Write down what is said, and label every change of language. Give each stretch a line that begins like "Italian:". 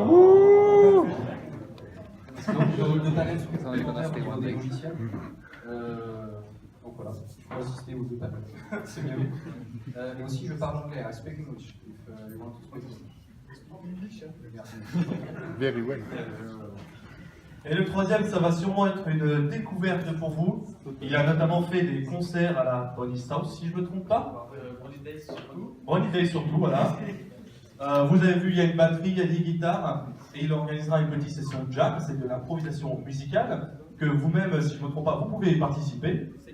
French: Donc, le rôle de panel sur les inventaires au niveau des logiciels. Donc voilà, je peux assister aux 2 panels. C'est bien. Mais aussi, je parle anglais.
English: I speak English. If you want to speak English. Very well.
French: Et le troisième, ça va sûrement être une découverte pour vous. Il a notamment fait des concerts à la Bonnie House, si je ne me trompe pas. Bonnie Day surtout, voilà. Vous avez vu, il y a une batterie, il y a des guitares, et il organisera une petite session de jam, c'est de l'improvisation musicale, que vous-même, si je ne me trompe pas, vous pouvez y participer.